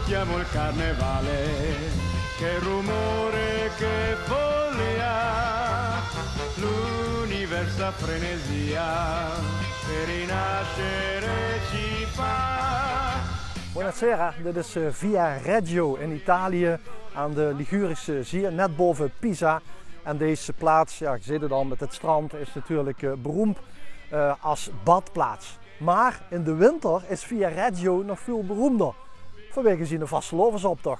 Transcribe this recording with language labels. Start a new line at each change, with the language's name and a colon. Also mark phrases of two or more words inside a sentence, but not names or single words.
Italian: Amo il carnevale, che rumore, che follia, l'universa frenesia per rinascere ci fa. Buonasera,
Dutch: dit is Via Reggio in Italië aan de Ligurische Zee, net boven Pisa. En deze plaats, ja, je ziet het al met het strand, is natuurlijk beroemd als badplaats. Maar in de winter is Via Reggio nog veel beroemder. Vanwege de vastelovensoptocht.